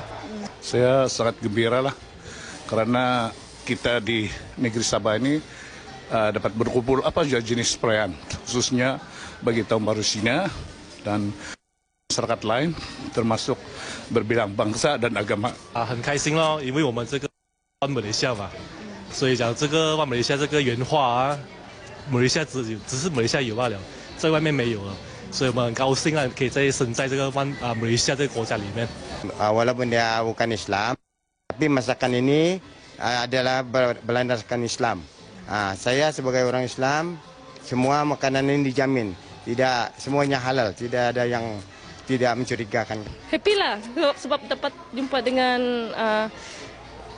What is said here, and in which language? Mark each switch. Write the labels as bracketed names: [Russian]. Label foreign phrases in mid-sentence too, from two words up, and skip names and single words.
[Malay] Saya sangat gembira lah kerana kita di negeri Sabah ini dapat berkumpul apa saja jenis perayaan, khususnya bagi Tahun Baru Cina dan masyarakat lain, termasuk berbilang bangsa dan agama. [Chinese] 很开心咯，因为我们这个马来西亚嘛，所以讲这个马来西亚这个文化啊，马来西亚只是马来西亚有罢了，在外面没有了，所以我们很高兴啊，可以生在这个马来西亚这个国家里面。 [Malay] Walaupun dia bukan Islam, tapi masakan ini adalah berlandaskan Islam. Saya sebagai orang Islam, semua makanan ini dijamin, tidak semuanya halal, tidak ada yang tidak mencurigakan. Happy lah sebab dapat jumpa dengan